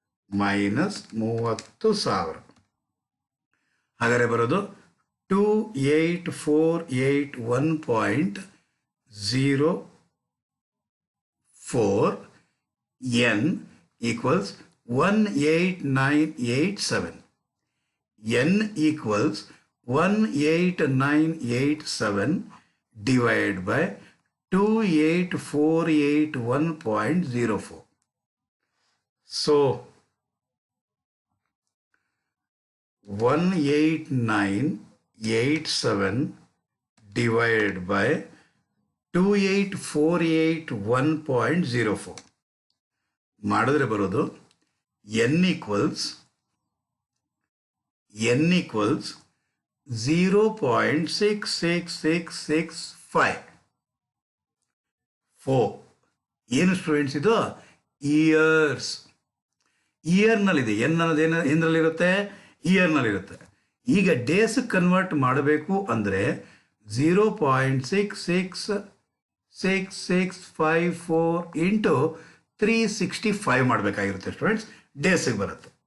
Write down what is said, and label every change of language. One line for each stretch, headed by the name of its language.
Kannada: Minus 30,000 ಹಾಗಾದರೆ ಬರೋದು 28481.04 N equals 18987.
English: N equals 18987 divided by 28481.04. So 18987 divided by 28481.04
Kannada: ಮಾಡಿದ್ರೆ ಬರೋದು
English: n equals 0.66665.
Kannada: ಏನು ಸ್ಟೂಡೆಂಟ್ಸ್ ಇದು? ಇಯರ್ಸ್. ಇಯರ್ನಲ್ಲಿದೆ. ಎನ್ ಅನ್ನೋದು ಏನರಲ್ಲಿರುತ್ತೆ? ಇಯರ್ನಲ್ಲಿರುತ್ತೆ. ಈಗ ಡೇಸ್ ಕನ್ವರ್ಟ್ ಮಾಡಬೇಕು ಅಂದರೆ 0.666654 ಇಂಟು 365 ಮಾಡಬೇಕಾಗಿರುತ್ತೆ ಸ್ಟೂಡೆಂಟ್ಸ್, ಡೇಸಿಗೆ ಬರುತ್ತೆ.